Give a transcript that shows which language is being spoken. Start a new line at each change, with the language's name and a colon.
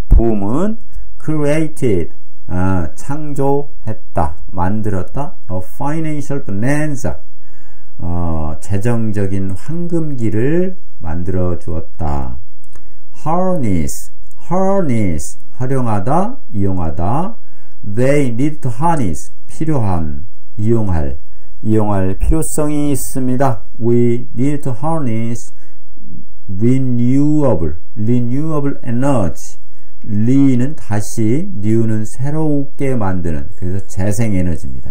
Korean: 붐은 created, 창조했다, 만들었다.
English: A financial bonanza,
Korean: 재정적인 황금기를 만들어 주었다. harness, 활용하다, 이용하다.
English: They need to harness,
Korean: 필요한, 이용할 필요성이 있습니다.
English: We need to harness renewable energy.
Korean: re는 다시, new는 새롭게 만드는, 그래서 재생에너지입니다.